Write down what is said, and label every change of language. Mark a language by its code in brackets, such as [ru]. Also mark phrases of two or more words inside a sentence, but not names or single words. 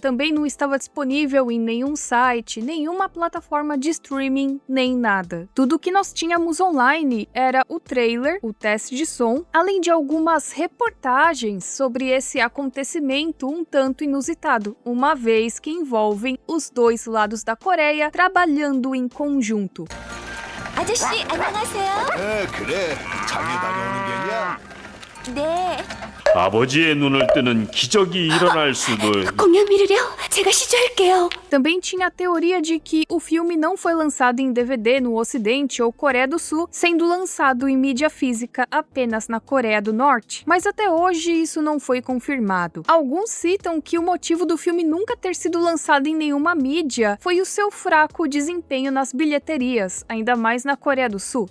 [pt] Também não estava disponível em nenhum site, nenhuma plataforma de streaming, nem nada. Tudo que nós tínhamos online era o trailer, o teste de som, além de algumas reportagens sobre esse acontecimento um tanto inusitado, uma vez que envolvem os dois lados da Coreia trabalhando em conjunto. [ko] 아저씨, 안녕하세요. 그래. 장에 다녀오는 게냐? 네. 아버지의 눈을 뜨는 기적이 일어날 수도. 공연 미루려 제가 시주할게요. [pt] Também tinha a teoria de que o filme não foi lançado em DVD no Ocidente ou Coreia do Sul, sendo lançado em mídia física apenas na Coreia do Norte, mas até hoje isso não foi confirmado. Alguns citam que o motivo do filme nunca ter sido lançado em nenhuma mídia foi o seu fraco desempenho nas bilheterias, ainda mais na Coreia do Sul.